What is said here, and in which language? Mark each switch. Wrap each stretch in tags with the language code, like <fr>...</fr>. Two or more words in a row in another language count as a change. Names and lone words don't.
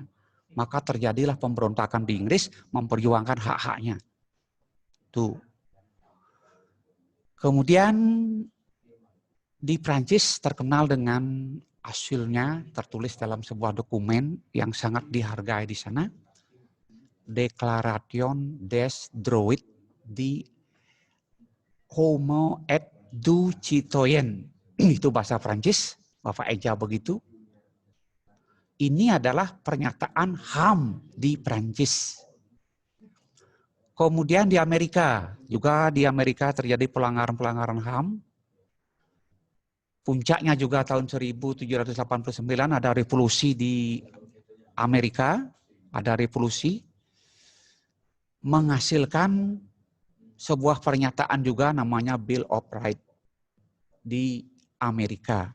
<id>Maka terjadilah pemberontakan di Inggris memperjuangkan hak-haknya. Tuh. Kemudian di Prancis terkenal dengan hasilnya tertulis dalam sebuah dokumen yang sangat dihargai di sana.</id> <fr>Declaration des Droits de Homo et du Citoyen.</fr> <id>Itu bahasa Prancis, Bapak Eja begitu. Ini adalah pernyataan HAM di Prancis. Kemudian di Amerika, juga di Amerika terjadi pelanggaran-pelanggaran HAM. Puncaknya juga tahun 1789 ada revolusi di Amerika, ada revolusi menghasilkan sebuah pernyataan juga namanya Bill of Rights di Amerika.</id>